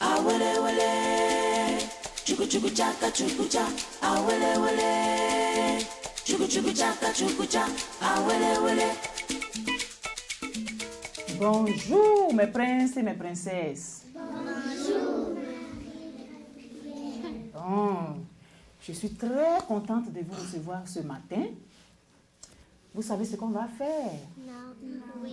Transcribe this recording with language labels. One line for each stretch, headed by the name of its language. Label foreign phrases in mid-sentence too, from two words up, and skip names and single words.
French: awele wele, chuku chuku chaka chuku cha, awele wele, chuku chuku chaka chuku cha, awele wele. Bonjour mes princes et mes princesses. Bonjour. Bon, je suis très contente de vous recevoir ce matin. Vous savez ce qu'on va faire? Non. Oui.